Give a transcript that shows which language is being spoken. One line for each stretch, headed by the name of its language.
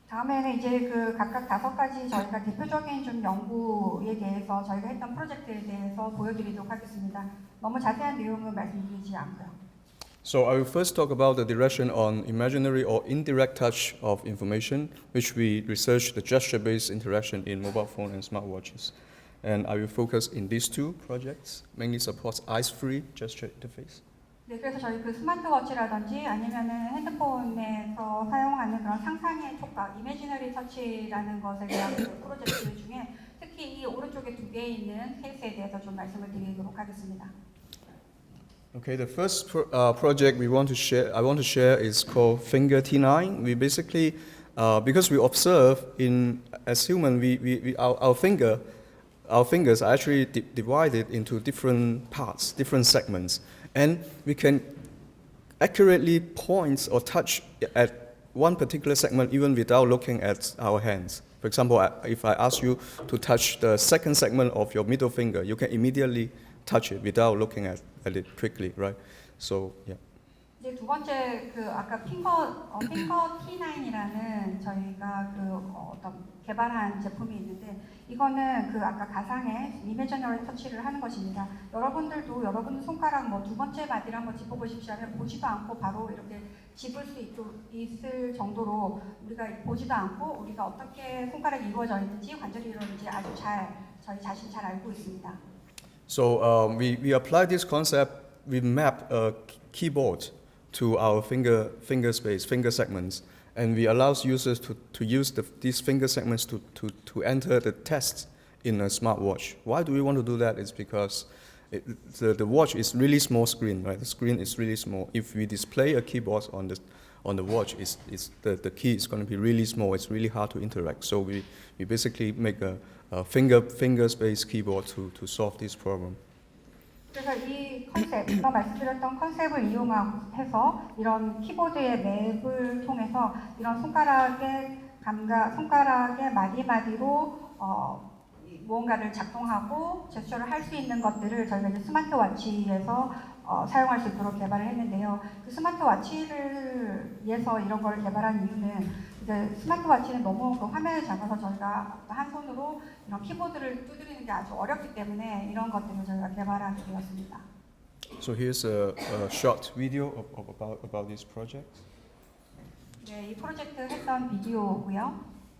Korean: 다음에는 이제 그 각각 5가지 저희가 대표적인 좀 연구에 대해서 저희가 했던 프로젝트에 대해서 보여드리도록 하겠습니다. 너무 자세한 내용은 말씀드리지 않고요.
English: So I will first talk about the direction on imaginary or indirect touch of information, which we researched the gesture-based interaction in mobile phone and smartwatches. And I will focus in these two projects, mainly supports eyes-free gesture interface.
Korean: 네, 그래서 저희 그 스마트워치라든지 아니면은 핸드폰에서 사용하는 그런 상상의 촉각, 이미지너리 터치라는 것에 대한 그 프로젝트 중에 특히 이 오른쪽에 2개 있는 케이스에 대해서 좀 말씀을 드리도록 하겠습니다.
English: Okay, the first project I want to share is called Fingertip. We basically, because we observe as human, our fingers are actually divided into different parts, different segments, and we can accurately point or touch at one particular segment even without looking at our hands. For example, if I ask you to touch the second segment of your middle finger, you can immediately touch it without looking at it quickly, right? So, yeah.
Korean: 이제 두 번째 그 아까 핑거 T9이라는 저희가 그 어떤 개발한 제품이 있는데 이거는 그 아까 가상의 이미지너리 터치를 하는 것입니다. 여러분들도 여러분 손가락 뭐 두 번째 마디를 한번 짚어보십시오 하면 보지도 않고 바로 이렇게 짚을 수 있을 정도로 우리가 보지도 않고 우리가 어떻게 손가락이 이루어져 있는지 관절이 이루어졌는지 아주 저희 자신이 잘 알고 있습니다.
English: So we apply this concept. We map a keyboard to our finger space, finger segments, and we allow users to use these finger segments to enter the text in a smartwatch. Why do we want to do that? It's because the watch is really small screen, right? The screen is really small. If we display a keyboard on the watch, the key is going to be really small. It's really hard to interact. So we basically make a finger space keyboard to solve this problem.
Korean: 그래서 이 컨셉, 아까 말씀드렸던 컨셉을 이용해서 이런 키보드의 맵을 통해서 이런 손가락의 감각, 손가락의 마디마디로 무언가를 작동하고 제스처를 할 수 있는 것들을 저희가 이제 스마트워치에서 사용할 수 있도록 개발을 했는데요. 그 스마트워치를 위해서 이런 걸 개발한 이유는 이제 스마트워치는 너무 그 화면이 작아서 저희가 한 손으로 이런 키보드를 두드리는 게 아주 어렵기 때문에 이런 것들을 저희가 개발하게 되었습니다.
English: So here's a short video about this project.
Korean: 네, 이 프로젝트 했던 비디오고요.